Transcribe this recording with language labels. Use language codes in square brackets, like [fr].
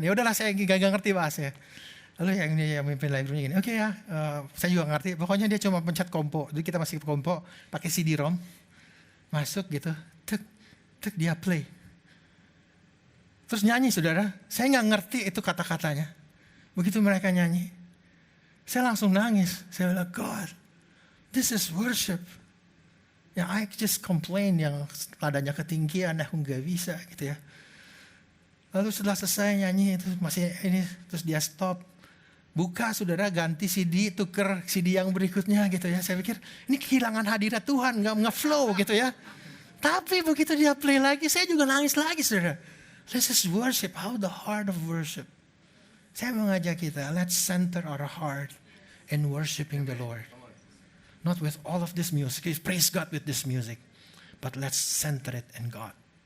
[id] Ya udahlah, saya gak ngerti bahasanya. Lalu yang mimpin live roomnya gini, oke ya, saya juga ngerti. Pokoknya dia cuma pencet kompo. Jadi kita masih kompo, pakai CD-ROM, masuk gitu, tek dia play. Terus nyanyi, saudara. Saya nggak ngerti itu kata-katanya. Begitu mereka nyanyi, saya langsung nangis. Saya bilang, [en] God, this is worship. [id] Yang [en] I just complain, [id] yang nadanya ketinggian, aku nggak bisa gitu ya. Lalu setelah selesai nyanyi itu masih ini, terus dia stop, buka, saudara, ganti CD, tuker CD yang berikutnya gitu ya. Saya pikir ini kehilangan hadirat Tuhan, nggak flow gitu ya. Tapi begitu dia play lagi, saya juga nangis lagi, saudara. [en] This is worship, how the heart of worship. [id] Saya mengajak kita, [en] let's center our heart in worshiping the Lord. Not with all of this music, praise God with this music, but let's center it in God.